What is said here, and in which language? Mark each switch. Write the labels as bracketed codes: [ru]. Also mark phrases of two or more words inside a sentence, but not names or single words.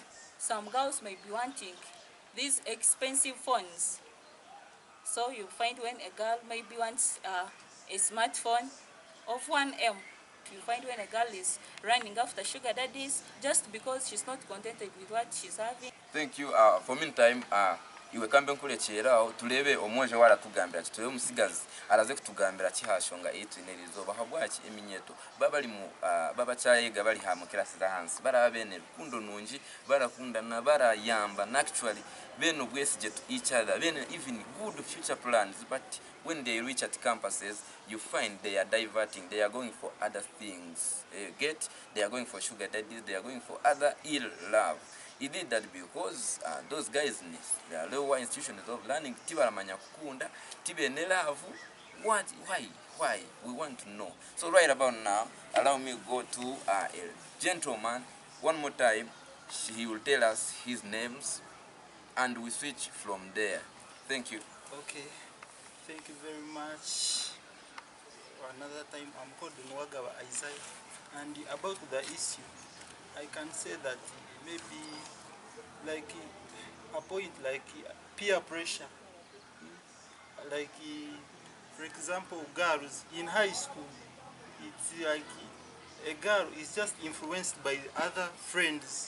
[en] Some girls may be wanting these expensive phones. So you find when a girl maybe wants a smartphone of 1M, you find when a girl is running after sugar daddies just because she's not contented with what she's having. Thank you. For meantime, [nyo] iwe kambe nkulekyerawo tulebe omwojo wala tugambira kiti tulebe omusigazi alaze kutugambira kihashonga etunerizo bahabwaki eminyeto babali mu babakyayiga bali ha mu kirasi za hansi baraba bene rukundo nungi barakundana barayamba [en] and actually [nyo] bene obwesige [en] to each other [nyo] bene [en] even good future plans, but when they reach at campuses you find they are diverting, they are going for other things. They are going for sugar daddies, they are going for other ill love. He did that because those guys in the lower institutions of learning [nyo] tibaramanya kukunda tibene [en] love. What? Why? We want to know. So right about now, allow me go to a gentleman one more time. He will tell us his names and we switch from there. Thank you. Okay, thank you very much. Another time, I'm called Nwagawa Isaiah, and about the issue, I can say that maybe like a point like peer pressure, like for example, girls in high school, it's like a girl is just influenced by other friends.